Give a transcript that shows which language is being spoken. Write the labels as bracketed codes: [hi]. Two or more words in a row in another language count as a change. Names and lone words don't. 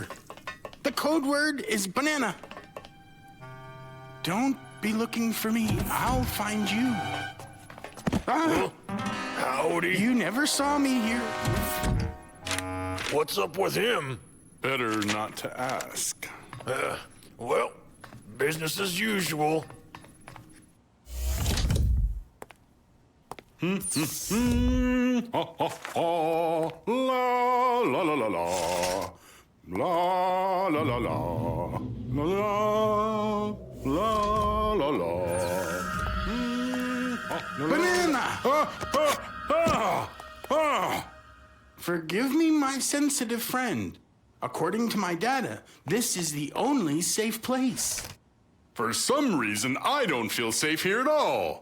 [en] The code word is banana. Don't be looking for me. I'll find you. Ah, Howdy. you never saw me here. What's up with him? Better not to ask. Well, business as usual. Ha ha ha, la la la la la, la la la la, la la la. Banana! Forgive me, my sensitive friend. According to my data, this is the only safe place. For some reason, I don't feel safe here at all.